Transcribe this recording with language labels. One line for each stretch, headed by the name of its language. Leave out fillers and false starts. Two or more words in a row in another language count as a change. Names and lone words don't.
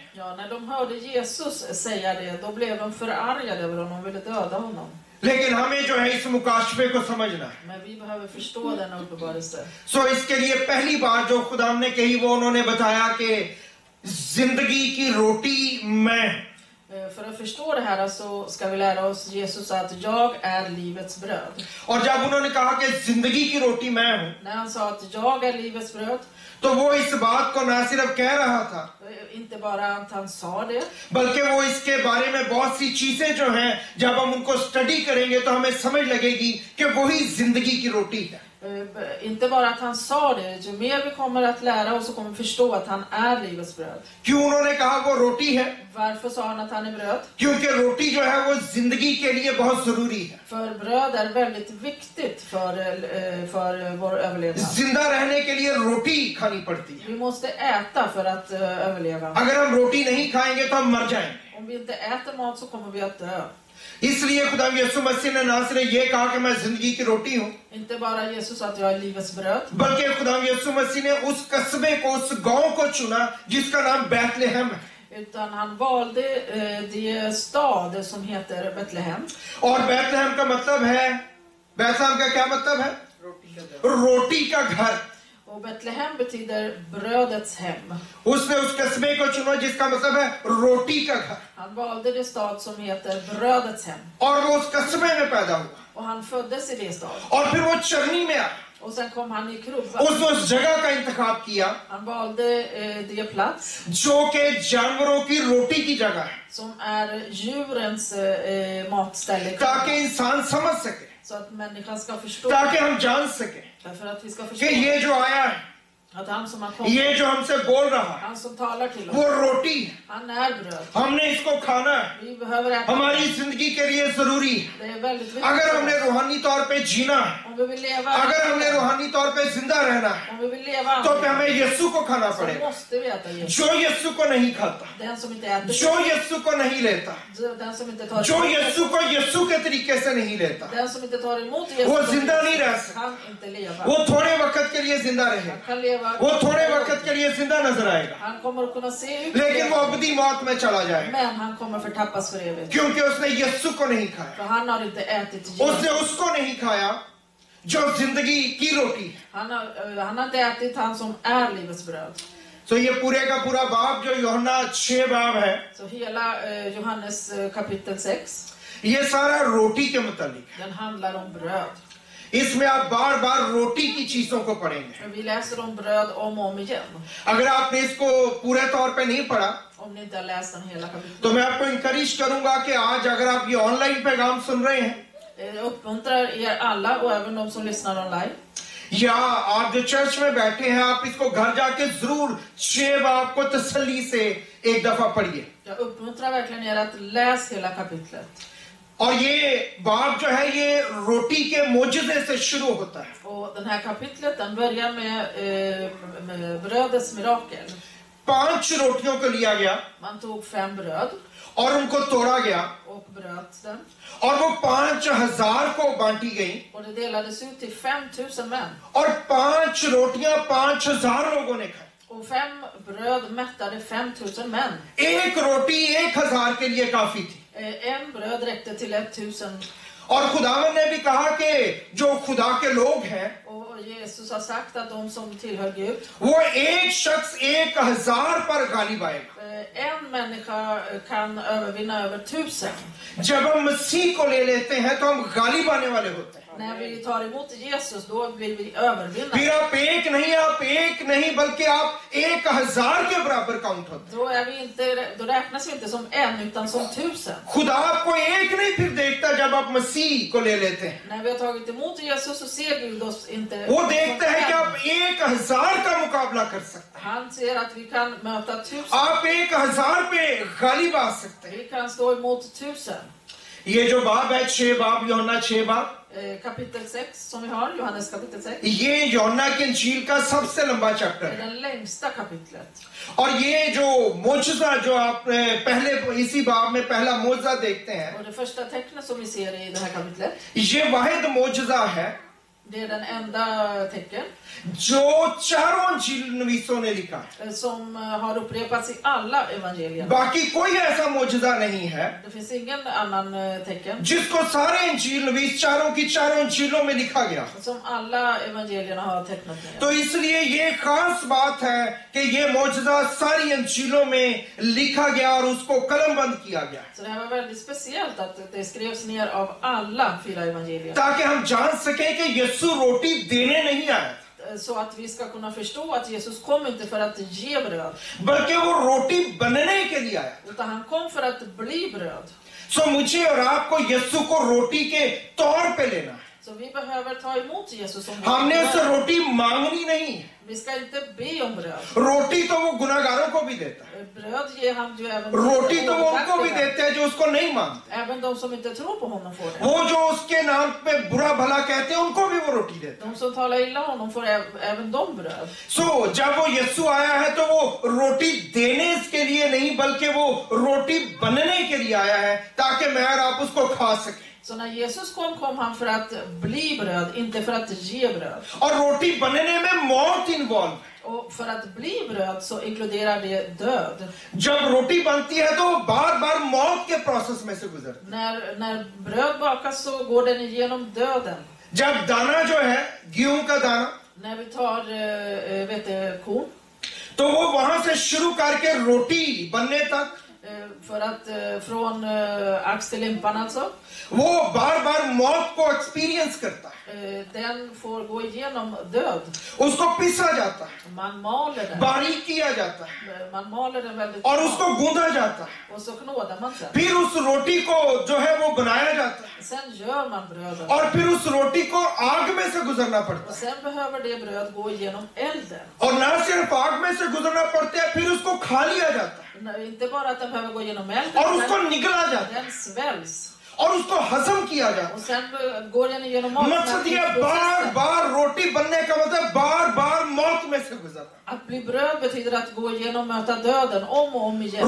Swedish: ja, när de hörde Jesus säga det, då blev de förargade över honom och ville döda honom.
Urdu: لیکن ہمیں جو ہے اس مکاشفے کو سمجھنا ہے.
Swedish: Men vi behöver förstå denna uppenbarelse.
Urdu: سو اس کے لیے پہلی بات جو خدا نے کہی وہ انہوں نے بتایا کہ زندگی کی روٹی میں.
Swedish: För att förstå det här så ska vi lära oss Jesus att jag är livets bröd.
Urdu: اور جب انہوں نے کہا کہ زندگی کی روٹی میں ہوں
Swedish: När han sa att jag är livets bröd,
Urdu: تو وہ اس بات کو نہ صرف کہہ رہا تھا
Swedish: inte bara att han sa det,
Urdu: بلکہ وہ اس کے بارے میں بہت سی چیزیں جو ہیں جب ہم ان کو اسٹڈی کریں گے تو ہمیں سمجھ لگے گی کہ وہی زندگی کی روٹی ہے.
Swedish: inte bara att han sa det, ju mer vi kommer att lära oss så kommer vi förstå att han är livets bröd.
Urdu: کیوں انہوں نے کہا وہ روٹی ہے?
Swedish: Varför sa han att han är bröd?
Urdu: کیونکہ روٹی جو ہے وہ زندگی کے لیے بہت ضروری ہے.
Swedish: För bröd är väldigt viktigt för vår överlevnad.
Urdu: زندہ رہنے کے لیے روٹی کھانی پڑتی ہے.
Swedish: Vi måste äta för att överleva.
Urdu: اگر ہم روٹی نہیں کھائیں گے تو ہم مر جائیں گے.
Swedish: Om vi inte äter mat så kommer vi att dö.
Urdu: اس لیے خدا یسوع مسیح نے نہ صرف یہ کہا کہ میں زندگی کی روٹی ہوں,
Swedish: Inte bara Jesus sa att jag är livets bröd,
Urdu: بلکہ خدا یسوع مسیح نے اس قصبے کو، اس گاؤں کو چنا جس کا نام بیت لحم ہے.
Swedish: utan han valde det stad som heter Betlehem.
Urdu: اور بیت لحم کا مطلب ہے، بیت لحم کا کیا مطلب ہے? روٹی کا گھر.
Swedish: Och Betlehem betyder brödets hem.
Urdu: اس نے اس قصبے کو چنا جس کا مطلب ہے روٹی کا گھر
Swedish: Han valde det stad som heter brödets hem.
Urdu: اور وہ اس قصبے میں پیدا ہوا
Swedish: Och han föddes i det stad.
Urdu: اور پھر وہ چرنی میں آیا.
Swedish: Och sen kom han i krubba.
Urdu: اس نے اس جگہ کا انتخاب کیا
Swedish: Han valde det plats
Urdu: جو کہ جانوروں کی روٹی کی جگہ ہے
Swedish: som är djurens matställe.
Urdu: تاکہ انسان سمجھ سکے,
Swedish: Så att människan ska förstå.
Urdu: تاکہ ہم جان سکے
Swedish: För att vi ska
Urdu: कि
Swedish: förstå
Urdu: یہ جو آیا ہے,
Swedish: att han som har kommit,
Urdu: یہ جو ہم سے بول رہا ہے
Swedish: han som talar till
Urdu: वो
Swedish: oss,
Urdu: روٹی ہے.
Swedish: han är bröd.
Urdu: ہم نے اس کو کھانا ہے,
Swedish: Vi behöver äta.
Urdu: ہماری زندگی کے لیے ضروری ہے.
Swedish: Det är väldigt viktigt.
Urdu: اگر ہم نے روحانی طور پہ جینا ہے,
Swedish: Om vi vill leva,
Urdu: اگر ہم نے روحانی طور پہ زندہ رہنا ہے
Swedish: om vi vill leva,
Urdu: تو پھر ہمیں یسوع کو کھانا
Swedish: så
Urdu: पड़ेगा।
Swedish: måste vi äta Jesus.
Urdu: جو یسوع کو نہیں کھاتا,
Swedish: Den som inte äter,
Urdu: جو یسوع کو نہیں لیتا,
Swedish: den som inte tar
Urdu: جو یسوع کو یسوع کے طریقے سے نہیں لیتا,
Swedish: den som inte tar emot
Urdu: वो
Swedish: Jesus
Urdu: زندہ نہیں رہ سکتا.
Swedish: kan inte leva.
Urdu: وہ تھوڑے وقت کے لیے زندہ رہے گا,
Swedish: Han kan leva.
Urdu: وہ تھوڑے وقت کے لیے زندہ نظر آئے گا,
Swedish: Han kommer att kunna se ut,
Urdu: لیکن وہ ابدی موت میں چلا جائے گا
Swedish: men han kommer förtappas för evigt.
Urdu: کیونکہ اس نے یسوع کو نہیں کھایا.
Swedish: För han har inte ätit
Urdu: उसने
Swedish: Jesus.
Urdu: اس کو نہیں کھایا جو زندگی کی روٹی ہے.
Swedish: Han har inte ätit han som är livets bröd.
Urdu: تو یہ پورے کا پورا باب جو یوحنا 6 باب ہے,
Swedish: Så hela Johannes kapitel 6,
Urdu: یہ سارا روٹی کے متعلق ہے.
Swedish: Den handlar om bröd.
Urdu: اس میں آپ بار بار روٹی کی چیزوں کو پڑھیں گے.
Swedish: Men vi läser om bröd om och om igen.
Urdu: اگر آپ نے اس کو پورے طور پہ نہیں پڑھا
Swedish: Om ni inte har läst den hela kapitlet.
Urdu: تو میں آپ کو انکریج کروں گا کہ آج اگر آپ یہ آن لائن پیغام سن رہے ہیں
Swedish: Jag uppmuntrar er alla och även de som lyssnar online.
Urdu: یا آپ جو چرچ میں بیٹھے ہیں آپ اس کو گھر جا کے ضرور 6 باب کو تسلی سے ایک دفعہ پڑھیے.
Swedish: Jag uppmuntrar verkligen er att läsa hela kapitlet.
Urdu: اور یہ باب جو ہے یہ روٹی کے معجزے سے شروع ہوتا ہے.
Swedish: Och den här kapitlet den börjar med brödets mirakel.
Urdu: 5 روٹیوں کو لیا گیا
Swedish: Man tog 5 bröd
Urdu: اور ان کو توڑا گیا
Swedish: och bröt dem.
Urdu: اور وہ 5000 کو بانٹی گئی
Swedish: Och det delades ut till 5000 män.
Urdu: اور 5 روٹیاں 5000 لوگوں نے کھائیں.
Swedish: Och 5 bröd mättade 5000 män.
Urdu: ایک روٹی 1000 کے لیے کافی تھی.
Swedish: En bröd räckte till 1000.
Urdu: اور خداوند نے بھی کہا کہ جو خدا کے لوگ ہیں
Swedish: Och Jesus har sagt att de som tillhör Gud,
Urdu: وہ ایک شخص 1000 پر غالب آئے گا.
Swedish: en människa kan övervinna över 1000.
Urdu: جب ہم مسیح کو لے لیتے ہیں تو ہم غالب آنے والے ہوتے ہیں.
Swedish: När vi tar emot Jesus, då vill vi övervinna.
Urdu: پھر آپ ایک نہیں بلکہ آپ 1000 کے برابر کاؤنٹ ہوتے ہیں.
Swedish: Då räknas vi inte som en utan som 1000.
Urdu: خدا آپ کو ایک نہیں پھر دیکھتا جب آپ مسیح کو لے لیتے ہیں.
Swedish: När vi har tagit emot Jesus så ser Gud oss inte.
Urdu: وہ دیکھتے ہیں کہ آپ 1000 کا مقابلہ کر سکتے ہیں.
Swedish: Han ser att vi kan möta 1000.
Urdu: آپ 1000 پہ غالب آ سکتے ہیں.
Swedish: Vi kan stå emot 1000.
Urdu: یہ جو باب ہے 6 باب یوحنا 6 باب
Swedish: Kapitel 6 som vi har, Johannes kapitel 6.
Urdu: یہ یوحنا کی انجیل کا سب سے لمبا چیپٹر
Swedish: Det är
Urdu: है।
Swedish: den längsta kapitlet.
Urdu: اور یہ جو معجزہ جو آپ پہلے اسی باب میں پہلا معجزہ دیکھتے ہیں
Swedish: Och det första tecknet som vi ser i det här kapitlet,
Urdu: یہ واحد معجزہ ہے
Swedish: det är den enda tecken
Urdu: جو چاروں انجیل نویسوں نے لکھا ہے.
Swedish: som har upprepats i alla evangelier.
Urdu: باقی کوئی ایسا معجزہ نہیں ہے
Swedish: Det finns ingen annan tecken
Urdu: جس کو سارے انجیل نویس چاروں کی چاروں انجیلوں میں لکھا گیا.
Swedish: som alla evangelierna har tecknat med.
Urdu: تو اس لیے یہ خاص بات ہے کہ یہ معجزہ ساری انجیلوں میں لکھا گیا اور اس کو قلم بند کیا گیا
Swedish: Så det här var väldigt speciellt att det skrevs ner av alla 4 evangelier.
Urdu: تاکہ ہم جان سکیں کہ یسوع روٹی دینے نہیں آیا
Swedish: Så att vi ska kunna förstå att Jesus kom inte för att ge bröd,
Urdu: بلکہ وہ روٹی بننے کے لیے آیا.
Swedish: utan han kom för att bli bröd.
Urdu: سو مجھے اور آپ کو یسوع کو روٹی کے طور پہ لینا ہے.
Swedish: Så vi behöver ta emot Jesus som
Urdu: ہم نے اس سے
Swedish: bröd.
Urdu: روٹی مانگنی نہیں ہے.
Swedish: Vi ska inte be om bröd.
Urdu: روٹی تو وہ گناہگاروں کو بھی دیتا ہے.
Swedish: Bröd ger han ju även
Urdu: روٹی تو وہ ان کو بھی دیتے ہیں جو اس کو نہیں مانتے.
Swedish: Även de som inte tror på honom får det.
Urdu: وہ جو اس کے نام پہ برا بھلا کہتے ہیں ان کو بھی وہ روٹی دیتے ہیں.
Swedish: De som talar illa om honom får även de bröd.
Urdu: سو جب وہ یسوع آیا ہے تو وہ روٹی دینے کے لیے نہیں بلکہ وہ روٹی بننے کے لیے آیا ہے تاکہ میں اور آپ اس کو کھا سکیں.
Swedish: Så när Jesus kom han för att bli bröd, inte för att ge bröd.
Urdu: اور روٹی بننے میں موت انوالو ہے.
Swedish: Och för att bli bröd så inkluderar det död.
Urdu: جب روٹی بنتی ہے تو بار بار موت کے پروسیس میں سے گزرتی När bröd bakas så går den igenom döden. है। جب دانہ جو ہے گیہوں کا دانہ
Swedish: När vi tar vetekorn,
Urdu: تو وہ وہاں سے شروع کر کے روٹی بننے تک
Swedish: för att från ax till limpan alltså,
Urdu: وہ بار بار موت کو ایکسپیرینس کرتا ہے.
Swedish: den får gå igenom död.
Urdu: اس کو پیسا جاتا ہے,
Swedish: Man maler den.
Urdu: باریک کیا جاتا ہے
Swedish: Man maler den väldigt
Urdu: और
Swedish: bra.
Urdu: اس کو گوندھا جاتا ہے.
Swedish: Och så knådar man sen.
Urdu: پھر اس روٹی کو جو ہے وہ بنایا جاتا ہے
Swedish: Sen gör man brödet.
Urdu: اور پھر اس روٹی کو آگ میں سے گزرنا پڑتا
Swedish: Och
Urdu: है।
Swedish: sen behöver det bröd gå igenom elden.
Urdu: اور نہ صرف آگ میں سے گزرنا پڑتا ہے، پھر اس کو کھا لیا جاتا ہے
Swedish: Inte bara att den behöver gå igenom elden,
Urdu: اور اس کو
Swedish: men
Urdu: نگلا جاتا ہے
Swedish: den sväljs.
Urdu: اور اس کو ہضم کیا جاتا
Swedish: Och
Urdu: है।
Swedish: sen går den igenom
Urdu: مقصد یہ بار بار روٹی بننے کا مطلب بار بار موت میں سے گزرنا.
Swedish: Att bli bröd betyder att gå igenom möta döden om och om igen.